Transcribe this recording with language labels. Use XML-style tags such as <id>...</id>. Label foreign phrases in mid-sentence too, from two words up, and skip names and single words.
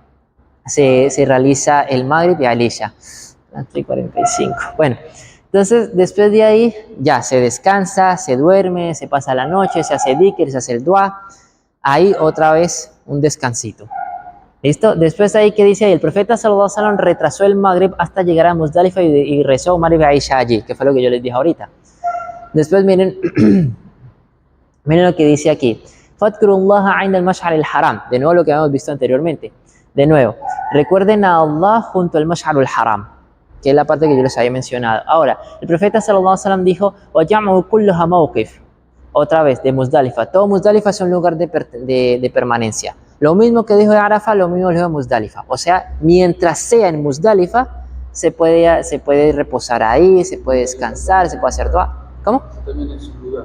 <es>Se realiza el Maghrib y el Isha. 45. Bueno, entonces después de ahí ya se descansa, se duerme, se pasa la noche, se hace dhikr, se hace el dua. Ahí otra vez un descansito. ¿Listo? Después ahí que dice ahí, el profeta</es> <ar>صلى الله عليه وسلم</ar> <es>retrasó el Maghrib hasta llegar a Muzdalifa y rezó Maghrib y Isha allí, que fue lo que yo les dije ahorita. Después miren, miren lo que dice aquí.</es> <ar>فاذكروا الله عند المشعر الحرام.</ar> <es>De nuevo lo que habíamos visto anteriormente. De nuevo, recuerden a Allah junto al mash'ar al-haram, que es la parte que yo les había mencionado. Ahora, el profeta</es> <ar>صلى الله عليه وسلم</ar> <es>dijo,</es> <ar>وَجَعْمَهُ كُلُّهَا مَوْقِفٌ.</ar> <es>Otra vez, de Muzdalifa. Todo Muzdalifa es un lugar de permanencia. Lo mismo que dijo de Arafat, lo mismo dijo de Muzdalifa. O sea, mientras sea en Muzdalifa, se puede reposar ahí, se puede descansar, se puede hacer dua. ¿Cómo? También es un lugar.</es>